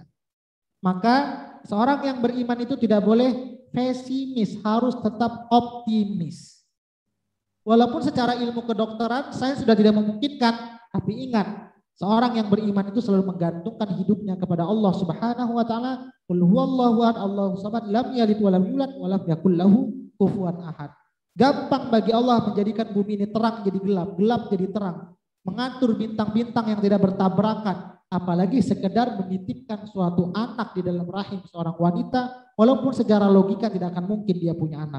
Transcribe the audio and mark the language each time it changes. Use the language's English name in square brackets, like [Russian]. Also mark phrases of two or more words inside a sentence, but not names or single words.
[Indonesian] Maka seorang yang beriman itu tidak boleh pesimis, harus tetap optimis. Walaupun secara ilmu kedokteran saya sudah tidak memungkinkan, tapi ingat, seorang yang beriman itu selalu menggantungkan hidupnya kepada Allah [Arabic] سبحانه وتعالى. قل هو الله أحد، الله الصمد، لم يلد ولم يولد ولم يكن له كفوا أحد. [Indonesian] Gampang bagi Allah menjadikan bumi ini terang jadi gelap, gelap jadi terang. Mengatur bintang-bintang yang tidak bertabrakan, apalagi sekedar menitipkan suatu anak di dalam rahim seorang wanita, walaupun secara logika tidak akan mungkin dia punya anak.